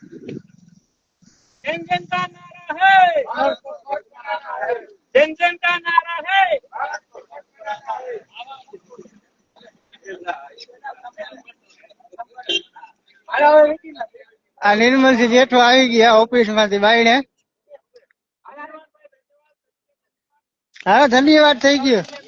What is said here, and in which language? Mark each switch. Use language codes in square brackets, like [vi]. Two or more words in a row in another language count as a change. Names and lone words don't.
[hi] जन जन का नारा है, जन जन का नारा है। [gu] આ નિર્મલસિંહ જેઠવા આવી ગયા ઓફિસ માંથી બાઈને. હા ધન્યવાદ થઈ ગયો.